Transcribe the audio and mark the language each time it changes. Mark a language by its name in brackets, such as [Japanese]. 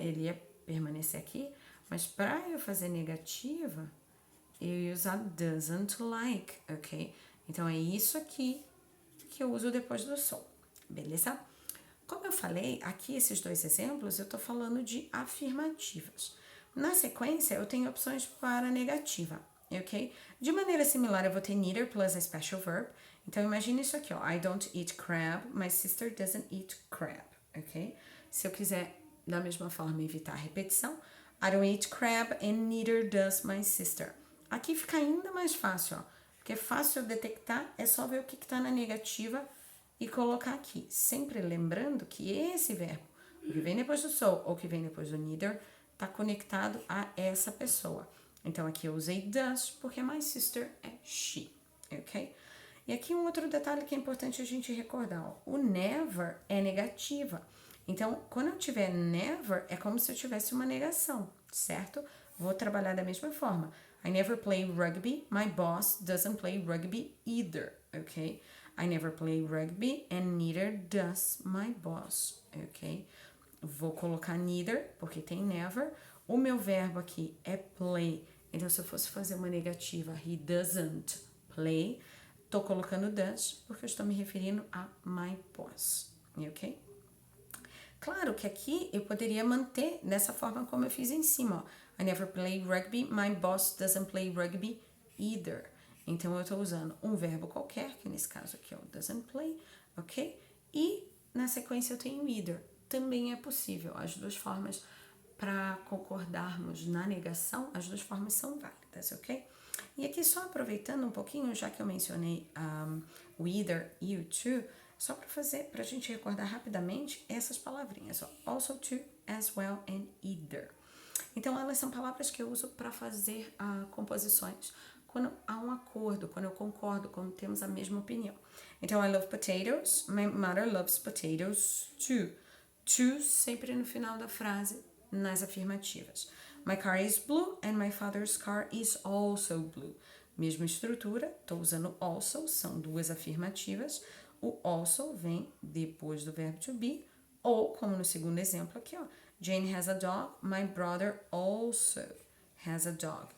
[Portuguese] Ele ia permanecer aqui, mas para eu fazer negativa, eu ia usar doesn't like, ok? Então é isso aqui que eu uso depois do so, beleza? Como eu falei, aqui esses dois exemplos, eu tô falando de afirmativas. Na sequência, eu tenho opções para negativa, ok? De maneira similar, eu vou ter neither plus a special verb. Então, imagine isso aqui, ó. [English] I don't eat crab, my sister doesn't eat crab, ok? [Portuguese] Se eu quiser, da mesma forma, evitar a repetição, [English] I don't eat crab and neither does my sister. [Portuguese] Aqui fica ainda mais fácil, ó. Porque é fácil detectar, é só ver o que está na negativa e colocar aqui. Sempre lembrando que esse verbo, o que vem depois do so ou que vem depois do neither, está conectado a essa pessoa. Então, aqui eu usei does, porque my sister é she, ok? E aqui um outro detalhe que é importante a gente recordar, ó. O never é negativa. Então, quando eu tiver never, é como se eu tivesse uma negação, certo? Vou trabalhar da mesma forma. [English] I never play rugby, my boss doesn't play rugby either, ok? I never play rugby and neither does my boss, ok? [Portuguese] Vou colocar neither, porque tem never. O meu verbo aqui é play. Então, se eu fosse fazer uma negativa, [English] he doesn't play, [Portuguese] tô colocando does, porque eu estou me referindo a my boss, ok? Claro que aqui eu poderia manter dessa forma como eu fiz em cima, ó. [English] I never play rugby, my boss doesn't play rugby either. [Portuguese] Então, eu estou usando um verbo qualquer, que nesse caso aqui é o doesn't play, ok? E na sequência eu tenho either. Também é possível. As duas formas, para concordarmos na negação, as duas formas são válidas, ok? E aqui só aproveitando um pouquinho, já que eu mencionei o either e o to, só para a gente recordar rapidamente essas palavrinhas, ó. [English] Also to, as well and either. [Portuguese] Então, elas são palavras que eu uso para fazer composições quando há um acordo, quando eu concordo, quando temos a mesma opinião. Então, [English] I love potatoes, my mother loves potatoes too. [Portuguese] To sempre no final da frase, nas afirmativas. [English] My car is blue and my father's car is also blue. [Portuguese] Mesma estrutura, estou usando also, são duas afirmativas. O also vem depois do verbo to be, ou, como no segundo exemplo aqui, ó. [English] Jane has a dog, my brother also has a dog.